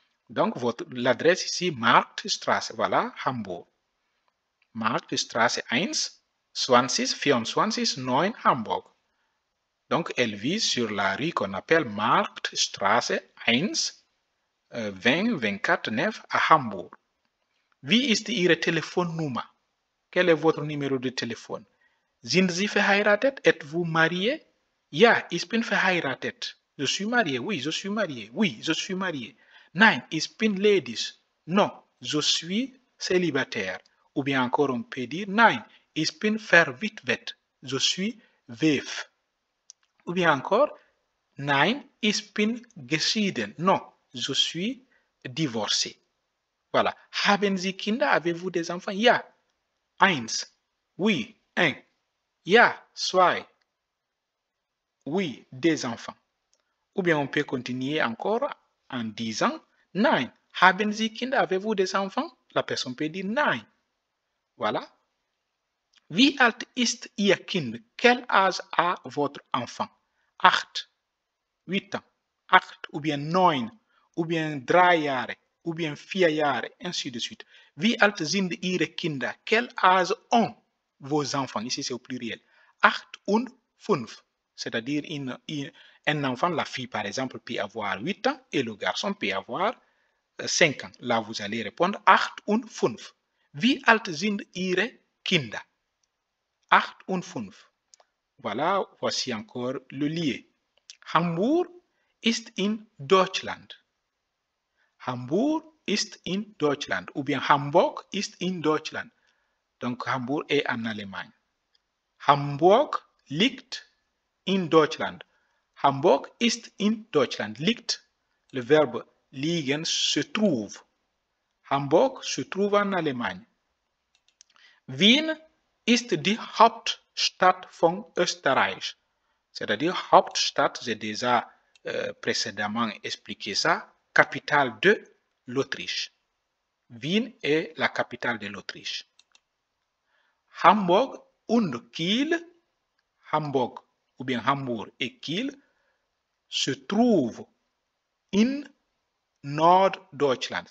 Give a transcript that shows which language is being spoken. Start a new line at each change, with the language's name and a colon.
French: Donc, l'adresse ici, Marktstraße, voilà, Hamburg.
German: Marktstraße 1, 20, 24, 9, Hamburg.
French: Donc, elle vit sur la rue qu'on appelle Marktstraße 1, 20, 24, 9 à Hamburg.
German: Wie ist Ihre Telefonnummer?
French: Quel est votre numéro de téléphone?
German: Sind Sie verheiratet?
French: Êtes-vous marié?
German: Ja, ich bin verheiratet.
French: Je suis marié. Oui, je suis marié. Oui, je suis marié.
German: Nein, ich bin ledig.
French: Non, je suis célibataire. Ou bien encore on peut dire
German: Nein, ich bin verwitwet.
French: Je suis veuf. Ou bien encore
German: Nein, ich bin geschieden.
French: Non, je suis divorcé. Voilà.
German: Haben Sie Kinder?
French: Avez-vous des enfants?
German: Ja. Eins.
French: Oui, un.
German: Ja, zwei.
French: Oui, des enfants. Ou bien on peut continuer encore en disant Nein.
German: Haben Sie Kinder?
French: Avez-vous des enfants? La personne peut dire Nein.
German: Voilà. Wie alt ist Ihr Kind?
French: Quel âge a votre enfant? 8. 8 ans. 8 ou bien 9 ou bien 3 Jahre ou bien 4 Jahre, ainsi de suite.
German: Wie alt sind Ihre Kinder?
French: Quel âge ont vos enfants? Ici c'est au pluriel.
German: 8 und 5.
French: C'est-à-dire un enfant, la fille par exemple, peut avoir 8 ans et le garçon peut avoir 5 ans. Là, vous allez répondre
German: 8 und 5. Wie alt sind Ihre Kinder? 8 und 5.
French: Voilà, voici encore le lieu.
German: Hamburg ist in Deutschland. Hamburg ist in Deutschland.
French: Ou bien
German: Hamburg ist in Deutschland.
French: Donc Hamburg est en Allemagne.
German: Hamburg liegt in Deutschland. Hamburg ist in Deutschland.
French: Liegt, le verbe liegen se trouve. Hamburg se trouve en Allemagne.
German: Wien ist die Hauptstadt von Österreich.
French: C'est-à-dire Hauptstadt, j'ai déjà précédemment expliqué ça, capitale de l'Autriche. Wien est la capitale de l'Autriche. Hamburg und Kiel, Hamburg ou bien Hambourg et Kiel se trouvent
German: in Norddeutschland.